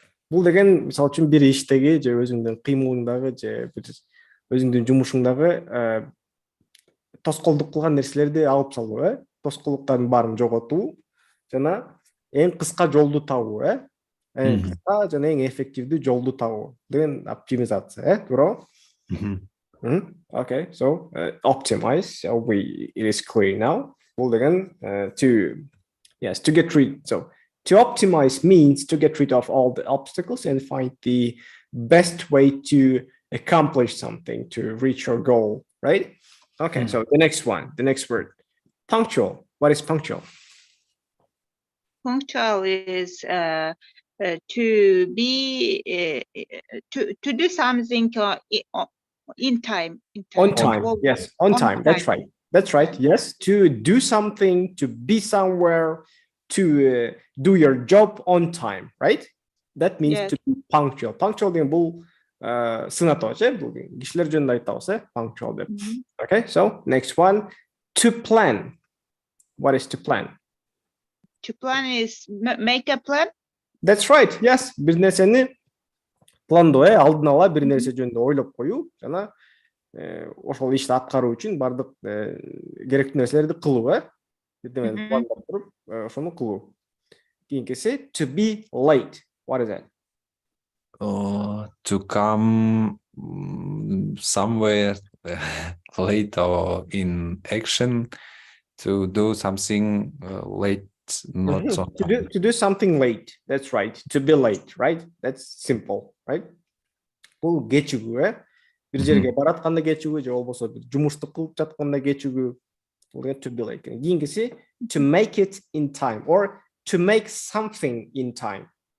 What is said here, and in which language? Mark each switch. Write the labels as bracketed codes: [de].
[ky] Бул деген, мисалы үчүн бир иштеги же өзүңдүн кыймылыңдагы же өзүңдүн жумушуңдагы тоскоолдук кылган нерселерди алып салуу, тоскоолдуктардын баарын жоготуу жана эң кыска жолду табуу, эң кыска жана эң эффективдүү жолду табуу деген оптимизация, туура? [en] Okay, so optimize, so it is clear now. [ky] Бул деген [en] to get rid. So to optimize means to get rid of all the obstacles and find the best way to accomplish something, to reach your goal, right? Okay, so the next word, punctual. What is punctual? Punctual is to be to do something in time. On time, yes, on time. That's right. Yes, to do something, to be somewhere, to do your job on time, right? That means to be punctual. [ky] Punctual деген бул сынатоо, бул кишилер жөнүндө айтабыз, punctual деп. [en] Okay, so next one, to plan. What is to plan? To plan is make a plan. That's right. [ky] Yes, бир нерсени пландоо, алдын ала бир нерсе жөнүндө ойлоп коюу жана ошол ишти аткаруу үчүн бардык керектүү нерселерди кылуу, бирдемени пландап туруп, ошону кылуу. Кийинкиси [en] to be late. What is that? To come somewhere late or in action, to do something late, not so to do something late. That's right. To be late, right? That's simple, right? [ky] Бул кечигүү, бир жерге баратканда кечигүү же болбосо бир жумушту кылып жатканда кечигүү. Бул [en] to be late. [ky] Кийинкиси [en] to make it in time or to make something in time.